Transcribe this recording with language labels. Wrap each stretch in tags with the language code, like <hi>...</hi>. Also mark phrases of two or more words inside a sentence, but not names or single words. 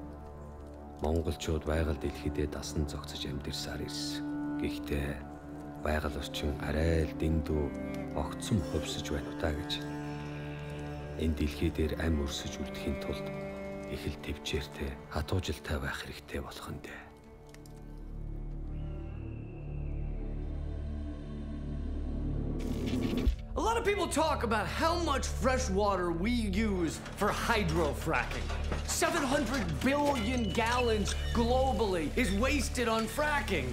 <mn>Монголчууд байгаль дэлхийдээ дасан зогцож амьдэрсаар ирсэн. Гэхдээ байгаль орчин арай л дэндүү огцом хувьсаж байна удаа гэж. Энэ дэлхий дээр ам өрсөж үлдэхийн тулд их л төвчээртэй хатуужилтай байх хэрэгтэй болох нь дээ.</mn> <en>A lot of people talk about how much fresh water we use for hydrofracking. 700 billion gallons globally is wasted on fracking.</en>